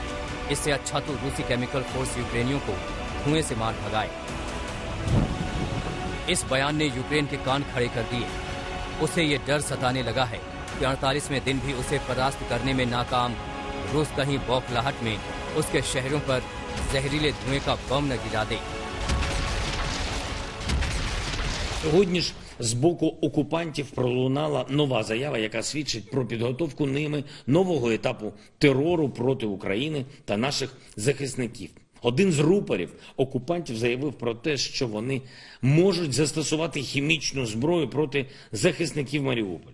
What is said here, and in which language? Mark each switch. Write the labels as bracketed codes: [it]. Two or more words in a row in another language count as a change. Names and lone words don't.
[hi] इससे अच्छा तो रूसी केमिकल फोर्स यूक्रेनियों को धुएं से मार भगाए। इस बयान ने यूक्रेन के कान खड़े कर दिए। उसे ये डर सताने लगा है कि 48वें दिन भी उसे परास्त करने में नाकाम रूस कहीं बौखलाहट में उसके शहरों पर जहरीले धुएं का बम न गिरा दे। [uk] Сьогодні ж з боку окупантів пролунала нова заява, яка свідчить про підготовку ними нового етапу терору проти України та наших захисників. Один з рупорів окупантів заявив про те, що вони можуть застосувати хімічну зброю проти захисників Маріуполя.